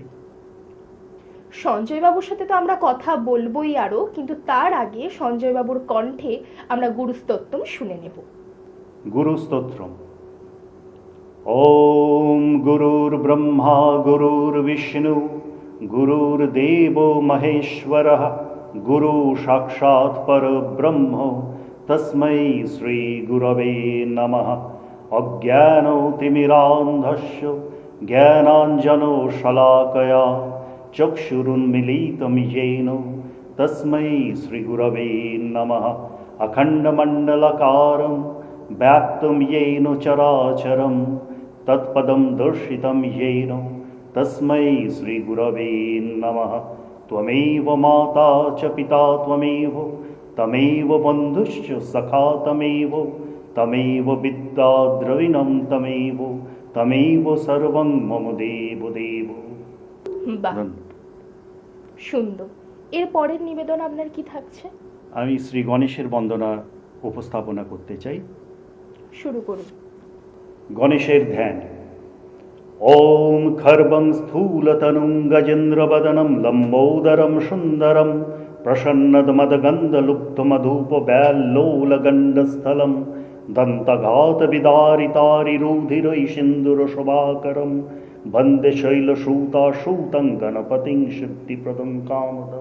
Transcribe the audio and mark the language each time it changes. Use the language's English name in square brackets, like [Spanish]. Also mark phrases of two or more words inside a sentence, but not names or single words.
[Bangla] সঞ্জয় বাবুর সাথে তো আমরা কথা বলবোই আরো, কিন্তু তার আগে সঞ্জয় বাবুর কণ্ঠে আমরা গুরুস্তোত্তম শুনে নেব। [Sanskrit] গুরু স্তোত্রম। ওম গুরুর ব্রহ্মা গুরুর বিষ্ণু গুরুর্দেব মহেশ্বরঃ গুরু সাক্ষাৎ পরব্রহ্ম তস্मै শ্রী গুরবে নমঃ। অজ্ঞানতিমিরান্ধস্য জ্ঞানাঞ্জনশলাকয়া চক্ষুरुन्मीलितं येन तस्मै श्रीगुरवे नमः। अखण्डमण्डलाकारं व्याप्तं येन चराचरं तत्पदं दर्शितं येन तस्मै श्रीगुरवे नमः। त्वमेव माता च पिता त्वमेव तमेव बन्धुश्च सखा तमेव तमेव विद्या द्रविणं तमेव तमेव सर्वं मम देव देव। [Bangla] বাহ, সুন্দর। এর পরের নিবেদন আপনার কি থাকছে? আমি শ্রী গণেশের বন্দনা উপস্থাপনা করতে চাই। শুরু করুন। গণেশের ধ্যান। [Sanskrit] ওম খর্বং স্থূলতনুং গজেন্দ্রবদনম লম্বোদরম সুন্দরম প্রসন্নদমদগন্ধলুব্ধমধূপব্যাল্লোলগণ্ডস্থলম দন্তঘাতবিদারিতারিরুধিরৈষিন্দুরশোভাকরম বন্দে শৈলসূতাসূতং গণপতিং সিদ্ধিপ্রদং কামদম।